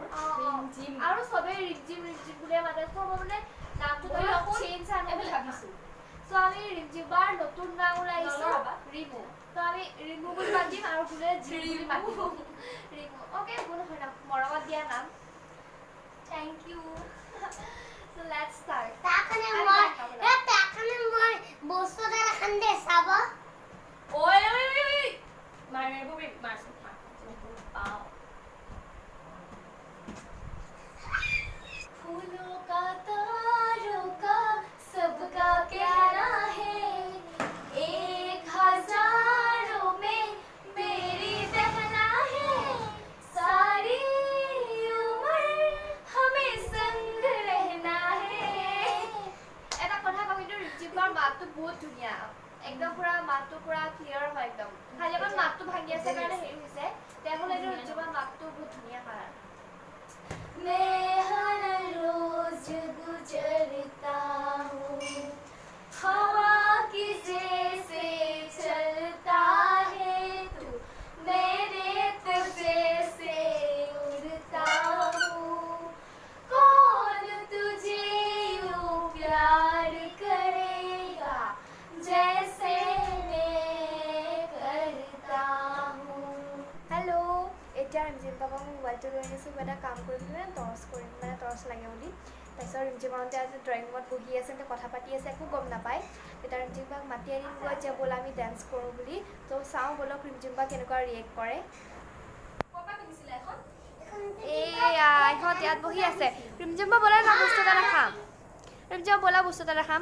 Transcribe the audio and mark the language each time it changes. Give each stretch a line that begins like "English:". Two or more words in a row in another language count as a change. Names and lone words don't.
Assamese: আৰু চবেই ৰিমজিম ৰিমজিম বুলিয়ে মাতে, চ' মই মানে নামটো চেঞ্জ আনো বুলি ভাবিছোঁ। চ' আমি ৰিমজিম্বাৰ নতুন নাম ওলাইছে ৰিমু, ত' আমি ৰিমু বুলি মাতিম আৰু বোলে জিম বুলি মাতিম। ৰিমু অ'কে, একো নহয়, নাম মৰমত দিয়া নাম।
English: thank you. So let's start.
Assamese: তাকানে মই বস্তু এটা দেখাম দে চাব।
Hindi: फूलों का तारों का सबका कहना है, एक हजारों में मेरी बहना है, सारी उम्र हमें संग रहना है।
Assamese: এটা কথা কওঁ, কিন্তু ৰিমজিম্বাৰ মাতটো বহুত ধুনীয়া, একদম পুৰা মাতটো পুৰা ক্লিয়াৰ হয় একদম। খালি আমাৰ মাতটো ভাঙি আছে কাৰণে হেৰি হৈছে, তেনেহ'লে এইটো ৰিমজিম্বাৰ মাতটো বহুত ধুনীয়া হয়।
Hindi: मैं हर रोज गुजरता हूँ, हवा की जैसे चलता है तू, मेरे तुझसे उड़ता हूँ, कौन तुझे यूं प्यार करेगा जैसे मैं करता हूँ। हेलो,
Assamese: এতিয়া ৰিমজিম্বাৰ মোবাইলটো লৈ লাগে বুলি তাৰপিছত ৰিমঝিমাহঁতে আজি
English: drawing room
Assamese: বহি আছে কথা পাতি আছে একো গম নাপায় তেতিয়া ৰিমঝিমবাক মাতি আনিব যে ব'লা আমি ডান্স কৰোঁ বুলি তো চাওঁ ব'লক ৰিমঝিমবা কেনেকুৱা ৰিয়েক্ট কৰে এয়া ইহঁত ইয়াত বহি আছে ৰিমঝিমবা ব'লা না বস্তু এটা দেখাম ৰিমঝিমবা ব'লা বস্তু এটা দেখাম